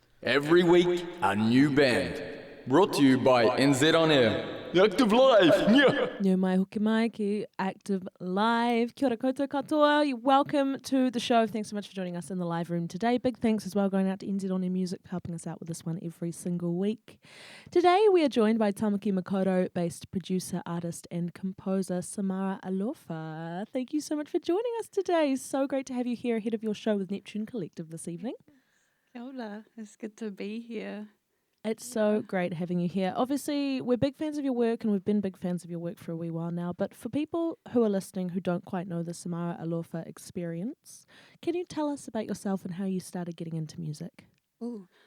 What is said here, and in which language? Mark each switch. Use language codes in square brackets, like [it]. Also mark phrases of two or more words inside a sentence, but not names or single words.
[en] Every week, a new band. Brought to you by NZ On Air. Active Live! Yeah. [mi] Nau mai hoki mai ki Active Live. Kia ora koutou katoa. [en] Welcome to the show. Thanks so much for joining us in the live room today. Big thanks as well going out to NZ On Air Music for helping us out with this one every single week. Today we are joined by Tamaki Makaurau-based producer, artist and composer Samara Alofa. Thank you so much for joining us today. So great to have you here ahead of your show with Neptune Collective this evening. [mi] Kia ora. [en] It's good to be here. It's so great having you here. Obviously, we're big fans of your work and we've been big fans of your work for a wee while now. But for people who are listening who don't quite know the Samara Alofa experience, can you tell us about yourself and how you started getting into music? Ooh.